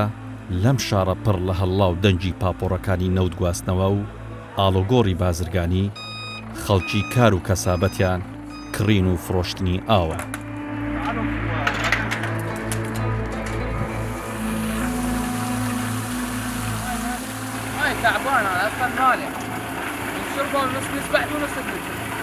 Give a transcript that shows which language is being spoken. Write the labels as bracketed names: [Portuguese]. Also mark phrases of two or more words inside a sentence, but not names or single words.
[Central Kurdish] لەم شارە پڕ لە هەڵڵا و دەنجی پاپۆڕەکانی نەوت گواستنەوە و ئاڵۆگۆڕی بازرگانی، خەڵکی کار و کەسابەتیان کڕین و فرۆشتنی ئاوە. [Arabic] تعبان انا اصلا مالح نشربه ونص نسبح ونص نمشي.